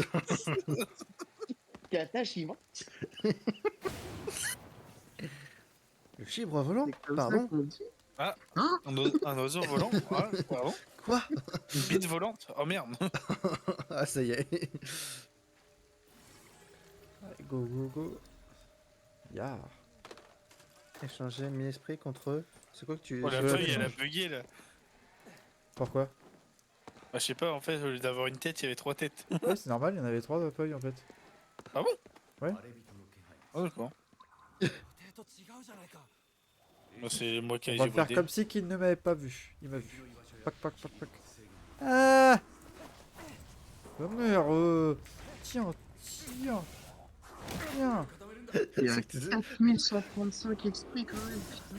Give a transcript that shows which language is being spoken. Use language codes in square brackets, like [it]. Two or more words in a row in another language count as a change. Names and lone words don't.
[fr] Katashima? Le chibre volant. C'est comme ça Pardon. qu'on dit? Un oiseau volant. Ah, pardon. Quoi? Une bite volante. Oh merde. Ah, ça y est. Allez, [en] go, go, go. [fr] Ya. Échanger mi-esprit contre C'est quoi que tu... Oh, la c'est quoi feuille, que tu elle a changes bugué là. Pourquoi? Bah, je sais pas, en fait, au lieu d'avoir une tête, il y avait 3 têtes. Ouais, c'est normal, il y en avait 3 feuilles en fait. Ah bon? Ouais. [ja] 荒れ人の気配 [fr] Ah, d'accord. [ja] 手と違うじゃないか [fr] Bah, c'est moi qui On ai va j'ai faire bridé. comme si qu'il ne m'avait pas vu. Il m'a vu. Pac, pac, pac, pac. Ah! Oh merde, tiens, tiens, tiens. Il y a C'est que tu 4135 esprits quand même, putain.